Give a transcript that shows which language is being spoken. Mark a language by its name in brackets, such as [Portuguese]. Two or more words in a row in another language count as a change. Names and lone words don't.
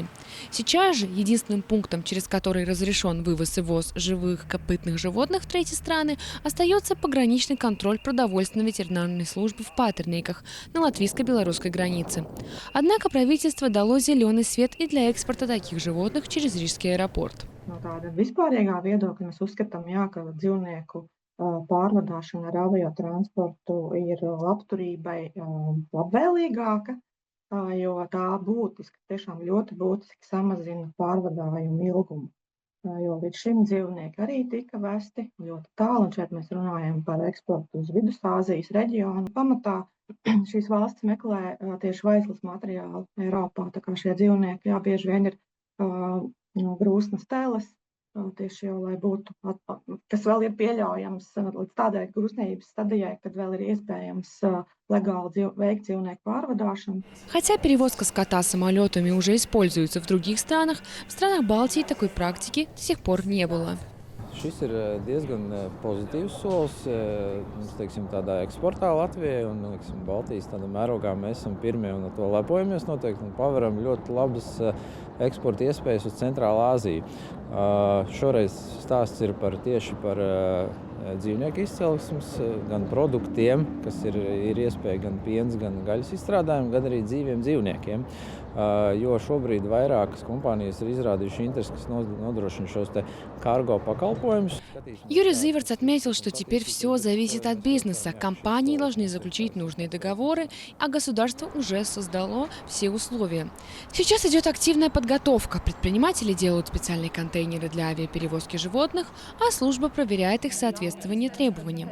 [Russian] Сейчас же единственным пунктом, через который разрешен вывоз и ввоз живых копытных животных в третьи страны, остается пограничный контроль продовольственно-ветеринарной службы в Патерниках на латвийско-белорусской границе. Однако правительство дало зеленый свет и для экспорта таких животных через Рижский аэропорт. [Latvian] No tāda vispārīgā viedokļa mēs uzskatām, jā, ka dzīvnieku pārvadāšana ar aviotransportu ir labturībai labvēlīgāka, jo tā būtiski, tiešām ļoti būtiski samazina pārvadājumu ilgumu. Jo līdz šim dzīvnieki arī tika vesti ļoti tālu, un šeit mēs runājam par eksportu uz Vidusāzijas reģionu. Pamatā šīs valstis meklē tieši vaislas materiālu Eiropā, tā kā šie dzīvnieki, jā, bieži vien ir grūsnas teles, tieši jau, lai būtu, kas vēl ir pieļaujams līdz tādai grūsnības stadijai, kad vēl ir iespējams legāli veikt dzīvnieku pārvadāšanu. [Russian] Хотя перевозка скота самолетами уже используется в других странах, в странах Балтии такой практики до сих пор не было. [Latvian] Šis ir diezgan pozitīvs solis teiksim, tādā eksportā Latvijai un Baltijas mērogā. Mēs esam pirmie un ar to lepojamies noteikti un paveram ļoti labas eksporta iespējas uz Centrālā Āziju. Šoreiz stāsts ir tieši par dzīvnieku izcelsmes, gan produktiem, kas ir iespēja gan piens, gan gaļas izstrādājumi, gan arī dzīviem dzīvniekiem. Jo šobrīd vairākas kompānijas ir izrādījuši interesi, kas nodrošina šos карго pakalpojumus. [Russian] Юрий Зиверц отметил, что теперь все зависит от бизнеса. Компании должны заключить нужные договоры, а государство уже создало все условия. Сейчас идет активная подготовка. Предприниматели делают специальные контейнеры для авиаперевозки животных, а служба проверяет их соответствие требованиям.